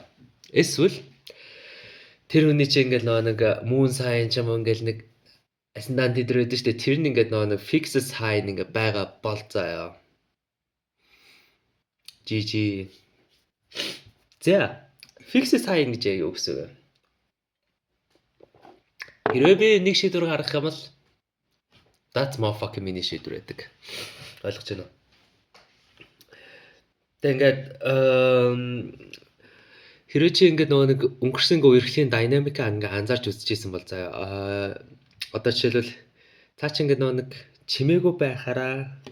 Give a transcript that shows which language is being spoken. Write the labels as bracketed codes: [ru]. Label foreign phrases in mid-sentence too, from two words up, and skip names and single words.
[mn] Эсвэл тэр хүний чинь ингээд нэг [en] moon sign [mn] ч юм уу ингээд нэг асцендент дээр байдаг шүү дээ. Тэр нь ингээд нэг [en] fix sign [mn] ингээд байгаа бол заяа. GG. За, [en] fix sign [mn] гэж юу гэсэн үг вэ? Хэрвээ би нэг шийдвэр гаргах юм бол [en] that's my fucking [mn] миний шийдвэр байдаг. Ойлгож байна уу? Тэг ингээд хэрвээ чи ингээд нэг өнгөрсөн үерхлийн динамик ингээд анзаарч үзчихсэн бол заяа одоо жишээлбэл цаа чи ингээд нэг чимээгүй байхаараа